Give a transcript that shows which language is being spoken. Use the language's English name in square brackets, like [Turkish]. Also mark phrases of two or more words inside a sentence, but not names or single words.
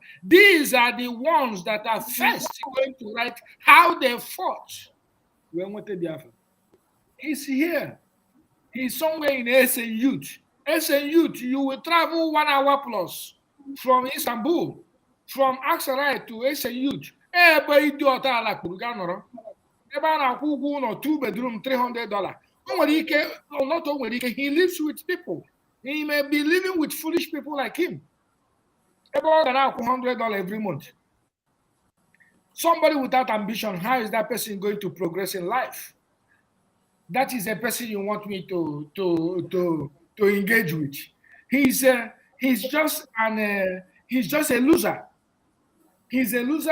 [English] These are the ones that are first going to write how they fought when we wanted Biafra. He's here. He's somewhere in Essen Youth. Essen Youth, you will travel 1 hour plus from Istanbul, from Aksaray to Essen Youth. [Igbo] Ebe idiot ala kpuru ga nọrọ. Ebe a na-akwụ ụgwọ ụlọ 2 bedroom $300. O nwere ike, not o nwere ike, [English] he lives with people. He may be living with foolish people like him. [Igbo] Ebe ọ ga na-akwụ $100 [English] every month. Somebody without ambition, how is that person going to progress in life? That is a person you want me to engage with. He's just a loser. He's a loser.